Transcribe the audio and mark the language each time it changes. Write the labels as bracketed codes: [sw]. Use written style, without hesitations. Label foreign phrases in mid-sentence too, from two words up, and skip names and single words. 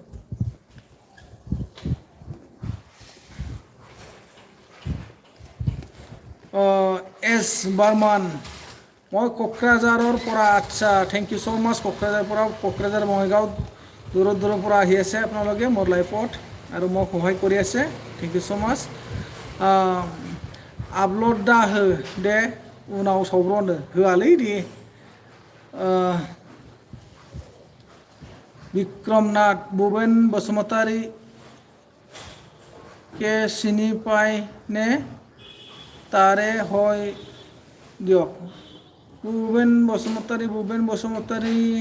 [as] এছ বাৰ্মান মই কোকৰাঝাৰৰ পৰা আচ্ছা [en] thank you so much [as] কোকৰাঝাৰ বঙাইগাঁও দূৰৰ পৰা আহি আছে আপোনালোকে মোৰ লাইফত আৰু মোক সহায় কৰি আছে [en] thank you so much [as] আপলোড [brx] दा हो दे उनाव सावब्रनो होआलै दे [as] বিক্ৰমনাথ ভূপেন বসুমতাৰী কে চিনি পায় নে তাৰে হয় দিয়ক ভূপেন বসুমতাৰী